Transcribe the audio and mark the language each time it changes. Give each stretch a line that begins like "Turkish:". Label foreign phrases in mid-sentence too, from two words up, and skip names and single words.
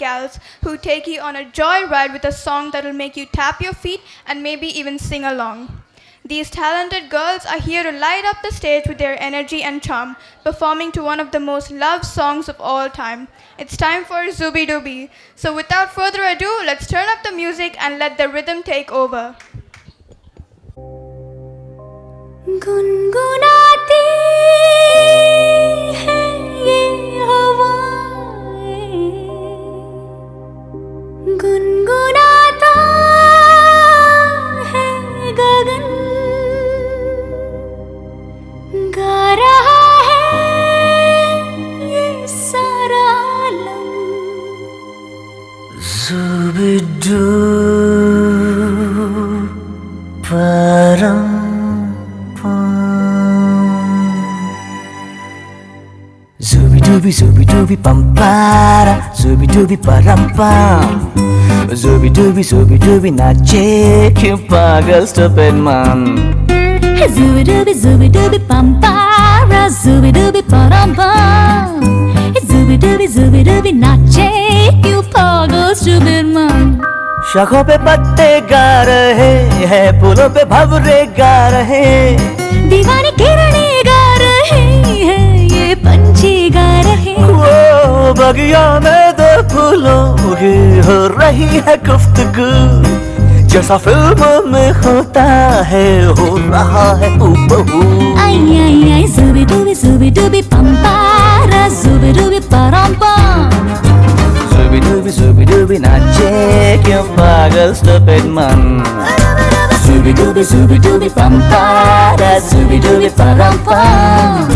English: girls who take you on a joyride with a song that will make you tap your feet and maybe even sing along. These talented girls are here to light up the stage with their energy and charm, performing to one of the most loved songs of all time. It's time for Zooby Dooby. So without further ado, let's turn up the music and let the rhythm take over.
Hindi: गुनगुनाती है ये हवाएं, गुनगुनाता है गगन, गा रहा है ये सारा आलम. Zooby-Doo, param. Zooby-Dooby, Zooby-Dooby, pampara, Zooby-Dooby, param-pam. Zooby-Dooby, Zooby-Dooby, नाचे क्यों पागल
English: stupid man. Zooby-Dooby, Zooby-Dooby, pampara, Zooby-Dooby, param-pam. Zooby-Dooby, Zooby-Dooby,
Hindi: नाचे क्यों पागल
English: stupid man.
Hindi: शाखों पे पत्ते गा रहे हैं, फूलों पे भंवरे गा रहे, दीवानी किरणें गा रहे हैं, ये पंछी गा रहे. वो बगिया में दो फूलों की हो रही है गुफ्तगू, जैसा फिल्मों में होता है हो रहा है हूबहू. आई आई आई Zooby-Dooby, Zooby-Dooby, pampara, Zooby-Dooby, param-pam. Zooby-Dooby, Zooby-Dooby, नाचे क्यों पागल
English: stupid man. Zooby-Dooby, Zooby-Dooby, pampara, Zooby-Dooby, param-pam.